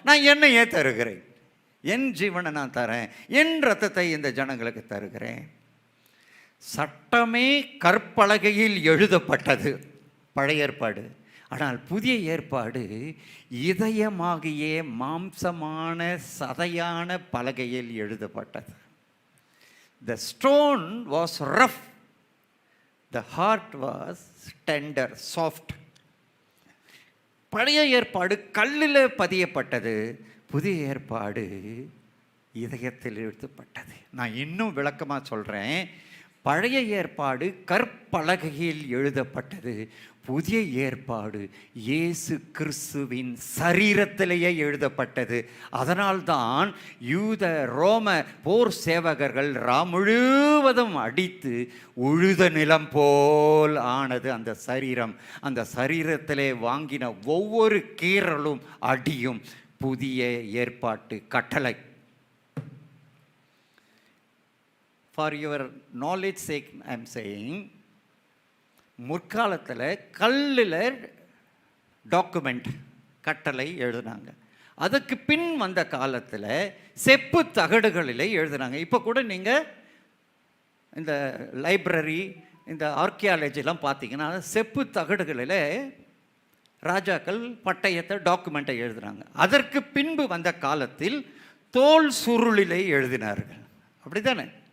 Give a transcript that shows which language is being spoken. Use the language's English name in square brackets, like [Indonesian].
[Tamil] நான் என்னையே தருகிறேன், என் ஜீவனை நான் தரேன், என் ரத்தத்தை இந்த ஜனங்களுக்கு தருகிறேன். சட்டமே கற்பலகையில் எழுதப்பட்டது பழைய ஏற்பாடு. ஆனால் புதிய ஏற்பாடு இதயமாகிய மாம்சமான சதையான பலகையில் எழுதப்பட்டது. [English] The stone was rough, the heart was tender, soft. [Tamil] பழைய ஏற்பாடு கல்லில் பதியப்பட்டது, புதிய ஏற்பாடு இதயத்தில் எழுதப்பட்டது. நான் இன்னும் விளக்கமாக சொல்கிறேன். பழைய ஏற்பாடு கற்பலகையில் எழுதப்பட்டது, புதிய ஏற்பாடு இயேசு கிறிஸ்துவின் சரீரத்திலேயே எழுதப்பட்டது. அதனால்தான் யூத ரோம போர் சேவகர்கள் முழுவதும் அடித்து உழுத நிலம் போல் ஆனது அந்த சரீரம். அந்த சரீரத்திலே வாங்கின ஒவ்வொரு கீறலும் அடியும் புதிய ஏற்பாட்டு கட்டளை. [English] For your knowledge sake I am saying, [Tamil] முற்காலத்தில் கல்லில் டாக்குமெண்ட் கட்டளை எழுதுனாங்க. அதுக்கு பின் வந்த காலத்தில் செப்பு தகடுகளில் எழுதுனாங்க. இப்போ கூட நீங்கள் இந்த லைப்ரரி, இந்த ஆர்கியாலஜிலாம் பார்த்தீங்கன்னா செப்பு தகடுகளில் ராஜாக்கள் பட்டயத்தை டாக்குமெண்ட்டை எழுதுனாங்க. அதற்கு பின்பு வந்த காலத்தில் தோல் சுருளிலே எழுதினார்கள். அப்படி தானே?